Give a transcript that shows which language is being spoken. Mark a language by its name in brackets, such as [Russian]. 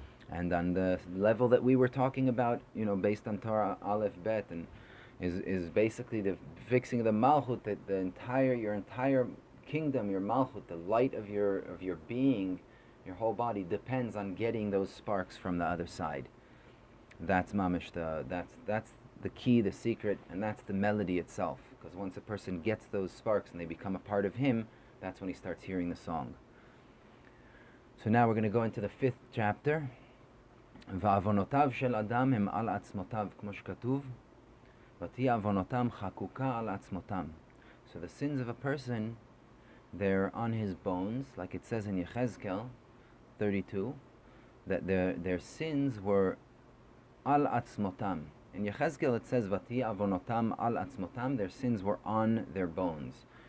[English] And on the level that we were talking about, based on Torah Aleph Bet, and is basically the fixing of the Malchut, that your entire kingdom, your Malchut, the light of your being, your whole body depends on getting those sparks from the other side. That's mamish that's the key, the secret, and that's the melody itself. Because once a person gets those sparks and they become a part of him, that's when he starts hearing the song. So now we're going to go into the 5th chapter. [Hebrew] ועווונותיו של אדם הם על עצמותיו, כמו שכתוב, ותהי עווונותם חקוקה על עצמותם. [English] So the sins of a person, they're on his bones, like it says in Yechezkel 32, that their sins were al atzmotam. In Yechezkel it says, [Hebrew] Vati avonotam al atzmotam, [English] their sins were on their bones.